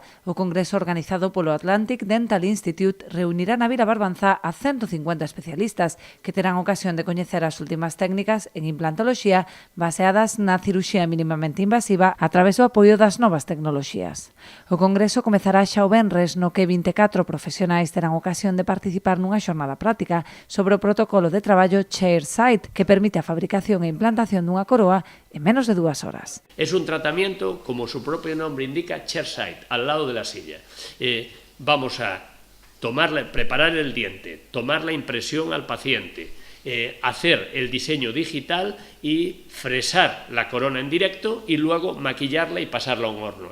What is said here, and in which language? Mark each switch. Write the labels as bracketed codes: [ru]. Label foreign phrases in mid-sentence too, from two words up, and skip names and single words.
[gl] O congreso organizado polo Atlantic Dental Institute reunirá na Vila Barbanza a 150 especialistas que terán ocasión de coñecer as últimas técnicas en implantoloxía baseadas na cirurxía mínimamente invasiva a través do apoio das novas tecnoloxías. O congreso comezará xa o venres, no que 24 profesionais terán ocasión de participar nunha xornada práctica sobre o protocolo de traballo Chairside, que permite a fabricación e implantación dunha coroa en menos de 2 horas. [es] Es un tratamiento, como su propio nombre indica, chairside, al lado de la silla. Vamos a preparar el diente, tomar la impresión al paciente, hacer el diseño digital y fresar la corona en directo y luego maquillarla y pasarla a un horno.